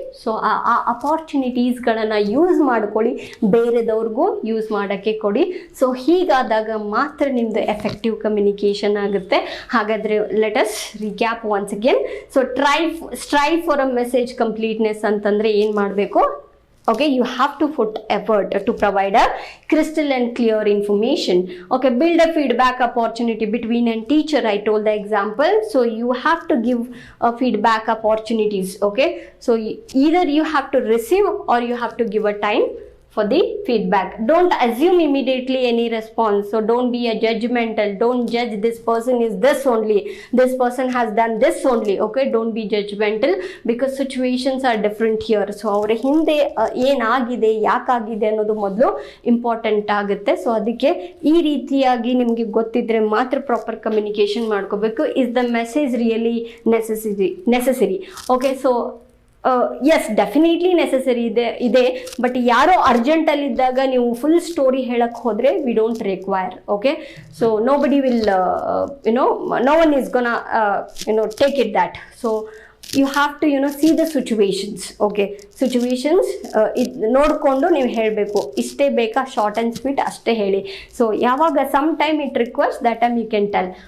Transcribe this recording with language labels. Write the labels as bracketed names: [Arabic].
[Kannada] So ಆ ಅಪಾರ್ಚುನಿಟೀಸ್ಗಳನ್ನು use ಮಾಡ್ಕೊಳ್ಳಿ, ಬೇರೆದವ್ರಿಗೂ use ಮಾಡೋಕ್ಕೆ ಕೊಡಿ. ಸೊ ಹೀಗಾದಾಗ ಮಾತ್ರ ನಿಮ್ಮದು ಎಫೆಕ್ಟಿವ್ ಕಮ್ಯುನಿಕೇಷನ್ ಆಗುತ್ತೆ. [English] ಹಾಗಾದರೆ let us recap once again. So strive for a message completeness [Kannada] ಅಂತಂದರೆ ಏನು ಮಾಡಬೇಕು? [English] Okay, you have to put effort to provide a crystal and clear information. Okay, build a feedback opportunity between and teacher. I told the example. So you have to give feedback opportunities. Okay, so either you have to receive or you have to give a time for the feedback. Don't assume immediately any response. So don't be a judgmental. Don't judge this person is this only, this person has done this only. Okay, don't be judgmental because situations are different here. [Kannada] So ಅವರ ಹಿಂದೆ ಏನಾಗಿದೆ, ಯಾಕಾಗಿದೆ ಅನ್ನೋದು ಮೊದಲು important ಆಗುತ್ತೆ. So ಅದಕ್ಕೆ ಈ ರೀತಿಯಾಗಿ ನಿಮಗೆ ಗೊತ್ತಿದ್ರೆ ಮಾತ್ರ ಪ್ರಾಪರ್ ಕಮ್ಯುನಿಕೇಷನ್ ಮಾಡ್ಕೋಬೇಕು. [English] Is the message really necessary? Okay, so yes, definitely necessary ಇದೆ, but [Kannada] ಯಾರೋ ಅರ್ಜೆಂಟಲ್ಲಿದ್ದಾಗ ನೀವು ಫುಲ್ ಸ್ಟೋರಿ ಹೇಳಕ್ಕೆ ಹೋದರೆ [English] We don't require. Okay, so nobody will know one is gonna take it that. So you have to see the situations. [Kannada] Okay, situations ನೋಡಿಕೊಂಡು ನೀವು ಹೇಳಬೇಕು. ಇಷ್ಟೇ ಬೇಕಾ, [English] Short and sweet ಅಷ್ಟೇ ಹೇಳಿ. So ಯಾವಾಗ some time it requires, that time you can tell.